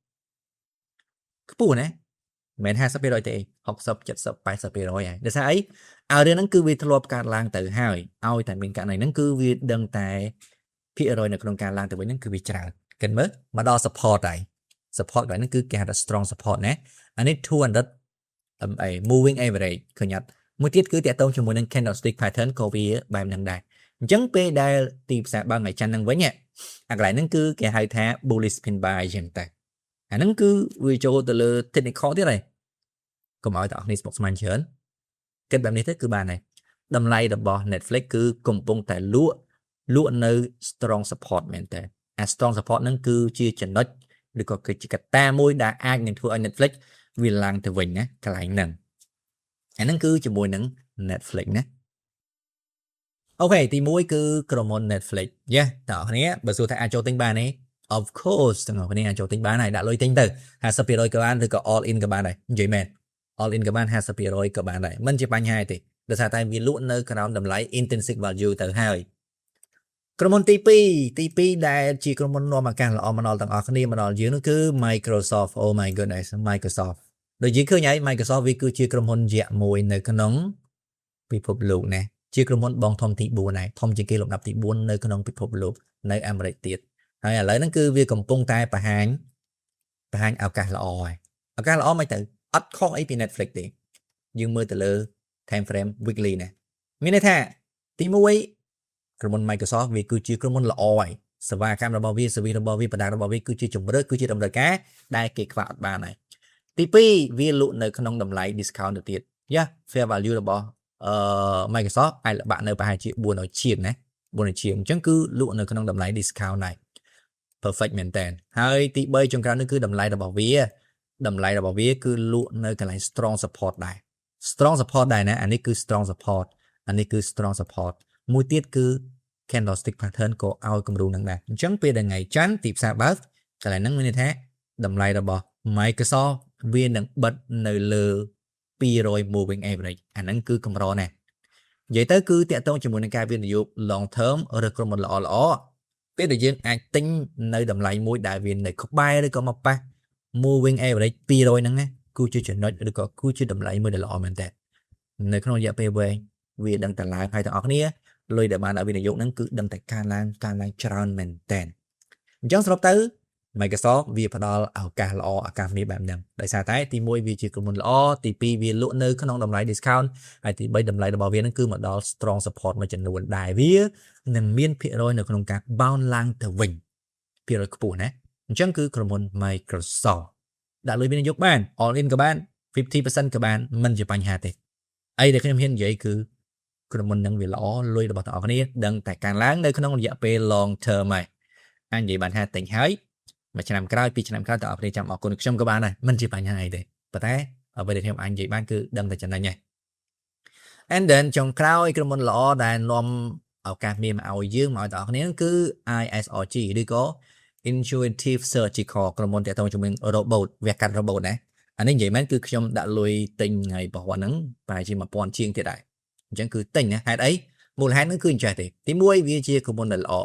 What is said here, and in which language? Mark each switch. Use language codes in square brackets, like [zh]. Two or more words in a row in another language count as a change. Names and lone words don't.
[km] ណាមិនមែន 50% ទេ60 70 80% ហើយដោយសារអីឲ្យរឿងហ្នឹងគឺវាធ្លាប់កើតឡើងទៅហើយឲ្យតែមានករណីហ្នឹងគឺវាដឹងតែភាគរយនៅក្នុងការឡើងទៅវិញហ្នឹងគឺវាច្រើនគិតមើលមកដល់ support ហើយ support កន្លែងហ្នឹងគឺគេហៅថា [en] strong support [km] ណាអានេះ200 [en] moving average [km] ឃើញអត់មួយទៀតគឺតាក់ទងជាមួយនឹង [en] candlestick pattern [km] ក៏វាបែបហ្នឹងដែរអញ្ចឹងពេលដែលទី ផ្សារបើកថ្ងៃច័ន្ទហ្នឹងវិញអាកន្លែងហ្នឹងគឺគេហៅថា [en] bullish pin buy [km] អញ្ចឹងតែអាហ្នឹងគឺវាចូលទៅលើ technical ទៀតហើយកុំឲ្យតែអស់នេះស្មុគស្មាញច្រើនគិតបែបនេះទៅគឺបានហើយតម្លៃរបស់ Netflix គឺកំពុងតែលក់នៅ [en] strong support [km] មែនតើអា [en] strong support [km] ហ្នឹងគឺជាចំណុចឬ ក៏គឺជាកត្តាមួយដែលអាចនឹងធ្វើឲ្យ Netflix វាឡើងទៅវិញណាកន្លែងហ្នឹងអាហ្នឹងគឺជាមួយនឹង Netflix ណាអូខេទី1គឺក្រុមហ៊ុន Netflix យ៉ាតើអ្នកគ្នាបើសួរថាអាចចូលទិញបានទេ [en] of course [km] ទាំង អស់គ្នាអាចចូលទិញបានហើយដាក់លុយទិញទៅ 50% ក៏បានឬក៏ [en] all in [km] ក៏បានដែរនិយាយមែន [en] all in [km] ក៏បាន 50% ក៏បានដែរមិនជាបញ្ហាទេដោយសារតែវា លក់នៅក្រោមតម្លៃ [en] intrinsic value [km] ទៅហើយក្រុមហ៊ុនទី2ដែលជាក្រុមហ៊ុននាំឱកាសល្អមកដល់ទាំងអស់គ្នាមកដល់ យើងនោះគឺ Microsoft [en] oh my goodness [km] Microsoft ដូចយើងឃើញហើយ Microsoft វាគឺជាក្រុមហ៊ុនយក្សមួយនៅក្នុងពិភពលោកណាជាក្រុមហ៊ុនបងធំទី4ដែរធំជាងគេលំដាប់ទី4នៅក្នុងពិភពលោកនៅអាមេរិកទៀតហើយឥឡូវហ្នឹងគឺវាកំពុងតែបង្ហាញឱកាសល្អហើយឱកាសល្អមិនទៅអត់ខុសអីពី Netflix ទេយើងមើលទៅលើ [en] time frame weekly [km] ណាមានន័យថាទី 1ក្រុមហ៊ុន Microsoft វាគឺជាក្រុមហ៊ុនល្អហើយសេវាកម្មរបស់វា service របស់វា product របស់វាគឺជាជម្រើសគឺជាតម្រូវការដែលគេខ្វះអត់ បានហើយទី2វាលក់នៅក្នុងតម្លៃ discount ទៅទៀតយ៉ា [en] fair value [km] របស់Microsoft អាចល្បាក់នៅប្រហែលជា400 ជាងណា400ជាងអញ្ចឹងគឺលក់នៅក្នុងតម្លៃ discount ដែរ perfect មែនតើហើយទី3ចុងក្រោយនេះគឺតម្លៃរបស់វាគឺលក់នៅកន្លែង [en] strong support [km] ដែរ [en] strong support [km] ដែរណាអានេះគឺ [en] strong support [km] មួយទៀតគឺ [en] candlestick pattern [km] ក៏ឲ្យគំរូនឹងដែរអញ្ចឹងពេលដែលថ្ងៃច័ន្ទទីផ្សារបើកកន្លែងហ្នឹងមានន័យថាតម្លៃរបស់ Microsoft វានឹងបិទនៅលើ 200 [en] moving average [km] អាហ្នឹងគឺកម្រណាស់និយាយទៅគឺតាក់ទងជាមួយនឹងការវិនិយោគ [en] long term [km] ឬក្រុមហ៊ុនល្អពេលដែលយើងអាចទិញនៅតម្លៃមួយដែលវានៅក្បែរឬក៏មកប៉ះ [en] moving average [km] 200 ហ្នឹងណាគឺជាចំណុចឬក៏គឺជាតម្លៃមួយដែល ល្អមែនតើនៅក្នុងរយៈពេលវែងវាដឹងតែឡើងហើយទាំងអស់គ្នាលុយដែលបានឲ្យវិនិយោគហ្នឹងគឺដឹងតែកើនឡើងច្រើនមែនតើអញ្ចឹងសរុបទៅ Microsoft វាផ្ដល់ឱកាសល្អឱកាសមាសបែបហ្នឹងដោយ សារតែទី1វាជាក្រុមហ៊ុនល្អទី2វាលក់នៅក្នុងតម្លៃ discount ហើយទី3តម្លៃរបស់វាហ្នឹងគឺមកដល់ [en] strong support [km] មួយចំនួនដែរវានឹងមានភា គរយនៅក្នុងការ bounce ឡើងទៅវិញភាគរយខ្ពស់ណាអញ្ចឹងគឺក្រុមហ៊ុន Microsoft ដាក់លុយវិនិយោគបាន [en] all in [km] ក៏បាន 50% ក៏បានមិនជាបញ្ហាទេអីដែលខ្ញុំហ៊ាននិយាយគឺក្រុមហ៊ុនហ្នឹងវាល្អលុយរបស់ទាំងអស់គ្នាដឹងតែកើនឡើងនៅក្នុងរយៈពេល [en] long term [km] ហើយអាចនិយាយបានថាទិញហើយមួយឆ្នាំក្រោយ2ឆ្នាំក្រោយតើអរគ្នាចាំអរគុណខ្ញុំក៏បានដែរមិនជាបញ្ហាអីទេប៉ុន្តែអ្វីដែលខ្ញុំអាចនិយាយបានគឺដឹងតែចំណេញហើយ [en] and then [km] ចុងក្រោយក្រុមហ៊ុនល្អដែលនាំឱកាសមាសមកឲ្យយើងមកឲ្យទាំងអស់គ្នាគឺ ISRG ឬក៏ Intuitive Surgical ក្រុមហ៊ុនតាក់ទងជាមួយនឹង robot វះកាត់ robot ណាអានេះនិយាយមែនគឺខ្ញុំដាក់លុយទិញថ្ងៃរបស់ហ្នឹងប្រហែលជា1000ជាងទៀតដែរអញ្ចឹងគឺទិញណាហេតុអីមូលហេតុហ្នឹងគឺអញ្ចេះទេទី1វាជាក្រុមហ៊ុនដែលល្អ